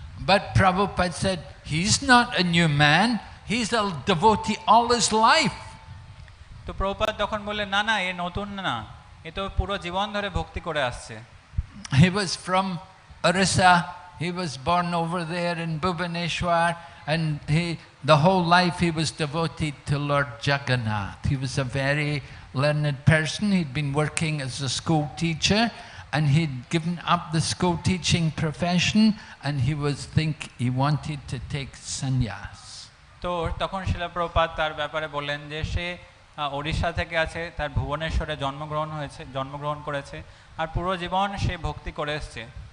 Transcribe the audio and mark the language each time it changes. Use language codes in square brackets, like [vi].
[en] But Prabhupada said, he's not a new man, he's a devotee all his life. [bn] তো প্রভুপাদ তখন বললেন, না না, এ নতুন না, এ তো পুরো জীবন ধরে ভক্তি করে আসছে। [en] He was from Orissa. He was born over there in Bhubaneswar, and the whole life he was devoted to Lord Jagannath. He was a very learned person. He'd been working as a school teacher, and he'd given up the school teaching profession, and he wanted to take sannyas. [bn] তো তখন শিলা প্রভুপাদ তার ব্যাপারে বললেন যে সে ওড়িশা থেকে আছে, তার ভুবনেশ্বরে জন্মগ্রহণ করেছে, আর পুরো জীবন সে ভক্তি করে এসছে।